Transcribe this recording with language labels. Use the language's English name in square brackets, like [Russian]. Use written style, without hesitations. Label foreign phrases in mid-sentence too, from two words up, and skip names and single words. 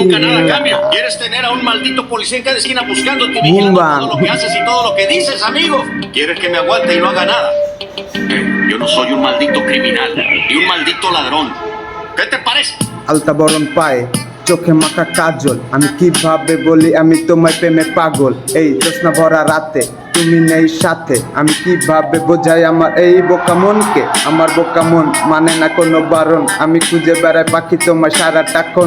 [Spanish] nunca nada cambia. Quieres tener a un maldito policía en cada esquina buscándote y vigilando todo lo que haces y todo lo que dices, amigo. Quieres que me aguante y no haga nada. Yo no soy un maldito criminal ni un maldito ladrón. ¿Qué te parece? [Bangla] আলতা বরণ পায়ে চোখে মাখা কাজল, আমি কিভাবে বলি আমি তোমায় প্রেমে পাগল। এই জ্যোৎস্না ভরা রাতে তুমি নেই সাথে, আমি কিভাবে বোঝাই আমার এই বোকা মনকে। আমার বোকা মন মানে না কোনো বারণ, আমি খুঁজে বেড়াই পাখি তোমায় সারাটাক্ষণ।